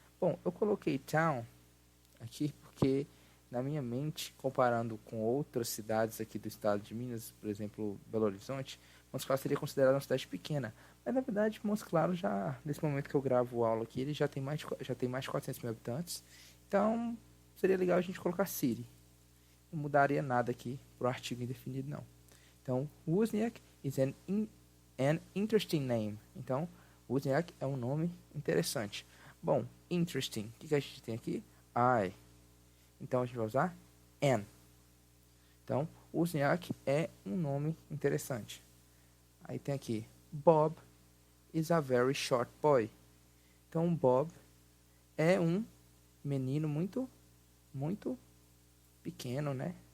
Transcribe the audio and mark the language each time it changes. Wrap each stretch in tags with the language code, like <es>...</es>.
<pt>Bom, eu coloquei town aqui porque na minha mente, comparando com outras cidades aqui do estado de Minas, por exemplo, Belo Horizonte, Montes Claros seria considerada uma cidade pequena. Mas na verdade, Montes Claros já, nesse momento que eu gravo aula aqui, ele já tem mais de 400 mil habitantes. Então, seria legal a gente colocar city. Não mudaria nada aqui pro artigo indefinido, não. Então,</pt> <en>Wozniak is an interesting name.</en> <pt>Então, Wozniak é um nome interessante. Bom, interesting. O que a gente tem aqui? I. Então, a gente vai usar an. Então, Wozniak é um nome interessante. Aí tem aqui,</pt> <en>Bob is a very short boy.</en> <pt>Então, Bob é um menino muito pequeno, né?</pt>